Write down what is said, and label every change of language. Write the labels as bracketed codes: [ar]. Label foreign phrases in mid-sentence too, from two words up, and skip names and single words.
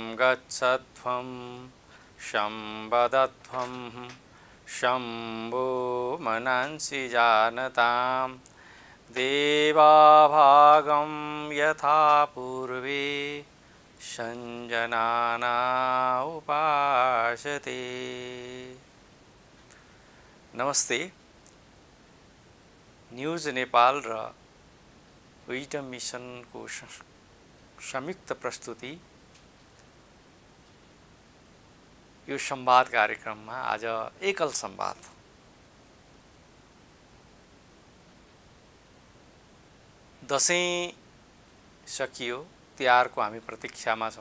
[sa] गच्छध्वं शम्बदध्वं शम्भो मनांसि जानतां देवाभागं यथा पूर्वे संजनाना उपासते। [ne] नमस्ते। न्यूज नेपाल र विजडम मिशन को संयुक्त प्रस्तुति यो संवाद कार्यक्रममा आज एकल संवाद। दशैं सकियो, तिहारको हामी प्रतीक्षामा छौं।